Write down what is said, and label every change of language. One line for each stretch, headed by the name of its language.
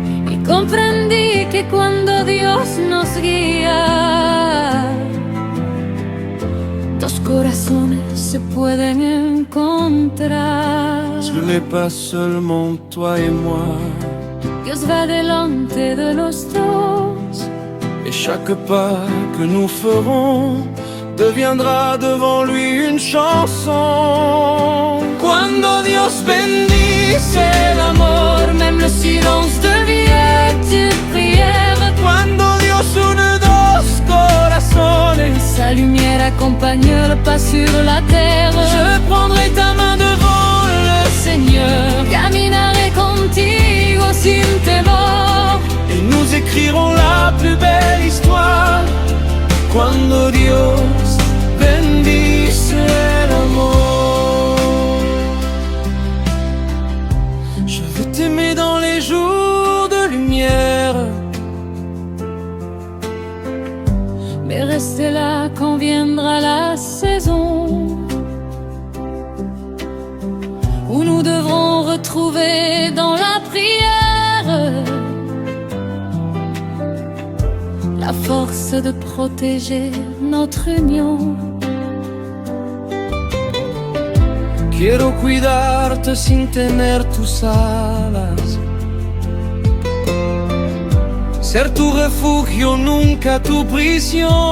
Spanish: Y comprendí que cuando Dios nos guía, dos corazones se pueden encontrar.
French: Ce n'est pas seulement toi et moi,
Spanish: Dios va delante de los dos.
French: et chaque pas que nous ferons deviendra devant lui une chanson.
Spanish: Cuando Dios bendice el amor,
French: Même le silence devient une prière.
Spanish: cuando Dios une dos corazones,
French: Sa lumière accompagne le pas sur la terre. je prendrai ta main devant le Seigneur,
Spanish: Caminaré contigo sin temor.
French: et nous écrirons la plus belle histoire.
Spanish: Cuando Dios bendice el amor.
French: Je veux t'aimer dans les jours de lumière, Mais restez là quand viendra la saison où nous devrons retrouver dans la prière la force de protéger notre union.
Spanish: quiero cuidarte sin tener tus alas, ser tu refugio, nunca tu prisión.